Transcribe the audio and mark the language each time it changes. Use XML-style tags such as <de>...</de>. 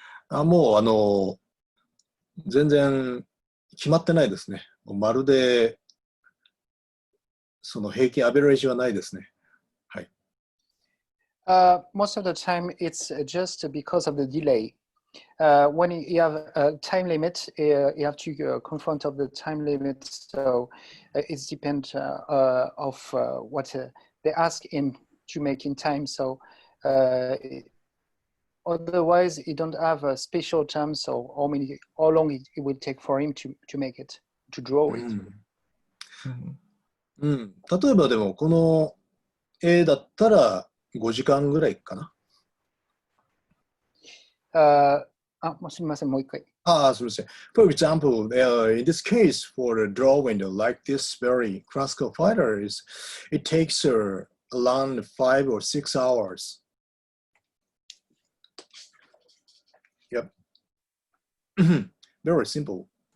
<ja>もう全然決まってないですね。まるでその平均アベレージはないですね。はい。</ja> <en>Most of the time, it's just because of the delay. When you have a time limit, you have to confront of the time limit. So it depends of what they ask him to make in time. So otherwise, you don't have a special time. So how long it will take for him to make it, to draw it.</en> <ja>例えばでもこの絵だったら5時間ぐらいかな。すみません、もう一回。すみません。</ja> <en>For example, in this case, for the drawing like this very classical fighter, it takes around 5 or 6 hours. Yep. Very simple.</en>